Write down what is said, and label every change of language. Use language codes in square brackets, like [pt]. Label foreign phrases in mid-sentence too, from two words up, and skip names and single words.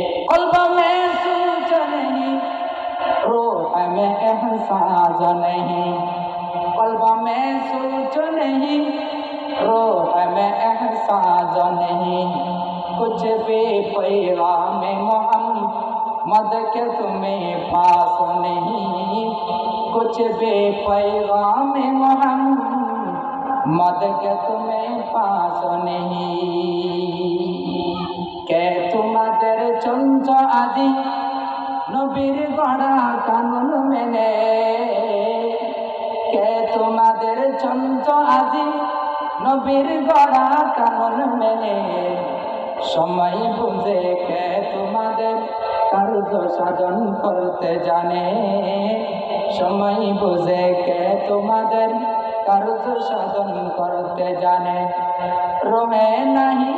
[ur] قلب میں سوچ نہیں روح میں احساس نہیں قلب میں سوچ نہیں روح میں احساس نہیں کچھ بھی پیغام محمد کے تمہیں پاس نہیں کچھ بھی پیغام محمد کے تمہیں پاس نہیں [bn] কে তোমাদের চঞ্চ আদি নবীর গড়া কানুন মেনে কে তোমাদের চঞ্চ আদি নবীর গড়া কানুন মেনে সময় বুঝে কে তোমাদের কার্য সাধন করতে জানে সময় বুঝে কে তোমাদের কার্য সাধন করতে জানে রোহে নাহি